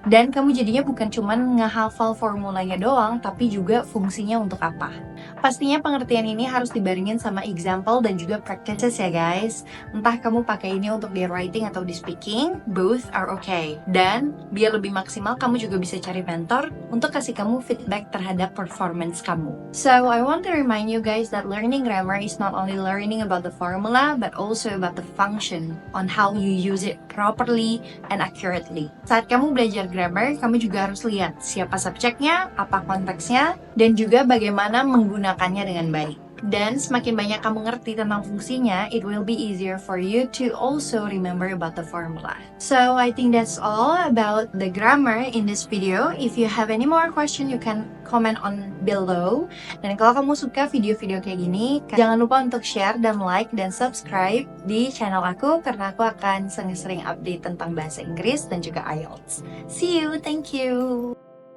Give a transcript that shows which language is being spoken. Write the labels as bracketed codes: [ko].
[id] Dan kamu jadinya bukan cuman ngehafal formulanya doang, tapi juga fungsinya untuk apa. Pastinya pengertian ini harus dibarengin sama example dan juga practices ya guys. Entah kamu pakai ini untuk di writing atau di speaking, [en] both are okay. [id] Dan biar lebih maksimal, kamu juga bisa cari mentor untuk kasih kamu feedback terhadap performance kamu. [en] So, I want to remind you guys that learning grammar is not only learning about the formula, but also about the function on how you use it properly and accurately. [id] Saat kamu belajar grammar, kamu juga harus lihat siapa subjeknya, apa konteksnya, dan juga bagaimana menggunakannya dengan baik. Dan semakin banyak kamu ngerti tentang fungsinya, [en] it will be easier for you to also remember about the formula. So, I think that's all about the grammar in this video. If you have any more question, you can comment on below. [id] Dan kalau kamu suka video-video kayak gini, jangan lupa untuk share dan like dan subscribe di channel aku karena aku akan sering-sering update tentang bahasa Inggris dan juga IELTS. [en] See you, thank you!